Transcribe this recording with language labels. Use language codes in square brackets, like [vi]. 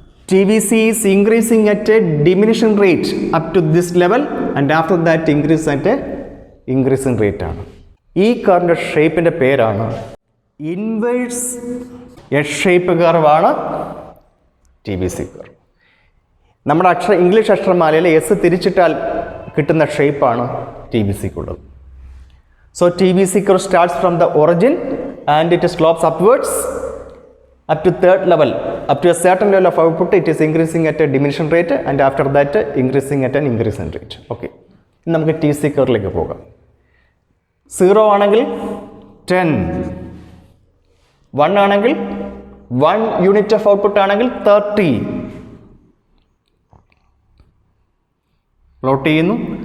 [en] T V C is increasing at a diminishing rate up to this level and after that increase at a increasing rate [ml] ആണ്. ഈ കർവിൻ്റെ ഷേപ്പിൻ്റെ പേരാണ് inverse S shape കർവാണ് T V C curve. നമ്മുടെ English അക്ഷരമാലയിൽ S തിരിച്ചിട്ടാൽ കിട്ടുന്ന ഷേപ്പാണ് T V സിക്കുള്ളത്. [en] So T V C curve starts from the origin and it slopes upwards up to third level, up to a certain level of output, it is increasing at a diminishing rate and after that increasing at an increasing rate. [ml] Okay, നമുക്ക് T C കർവിലേക്ക് പോകാം. 0 ആണെങ്കിൽ 10, 1 ആണെങ്കിൽ 1 [en] unit of output [ml] ആണെങ്കിൽ 30 plot ചെയ്യുന്നു.